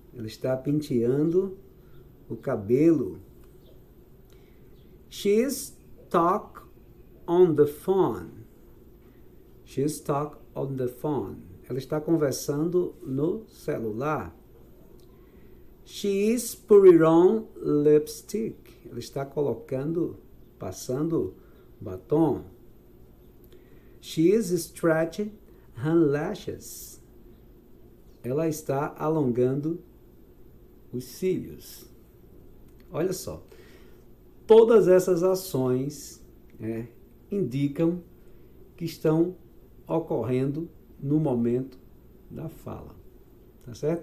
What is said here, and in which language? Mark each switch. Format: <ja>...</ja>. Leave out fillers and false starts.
<pt>Ela está penteando o cabelo.</pt> <en>She's talk on the phone. She's talk on the phone.</en> <pt>Ela está conversando no celular.</pt> <en>She is putting on lipstick.</en> <pt>Ela está passando batom.</pt> <en>She is stretching her lashes.</en> <pt>Ela está alongando os cílios. Olha só. Todas essas ações indicam que estão ocorrendo no momento da fala. Tá certo?</pt>